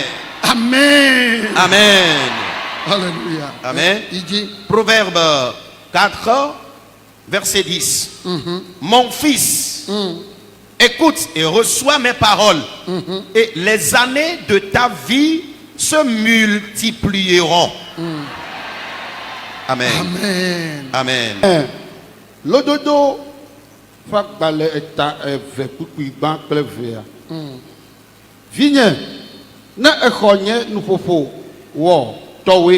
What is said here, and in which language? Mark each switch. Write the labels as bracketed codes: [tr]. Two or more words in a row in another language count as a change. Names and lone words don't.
[fr] Amen. Amen. Alléluia. Amen. Il dit, Proverbe 4, verset 10. Mon fils, écoute et reçois mes paroles, et les années de ta vie se multiplieront. Amen. Amen. Amen. [ee] Lododo fa gbalẽ eta eve kpukpui gbã kple vea. Vinye, ne exɔ nye nuƒoƒo wɔ tɔwoe.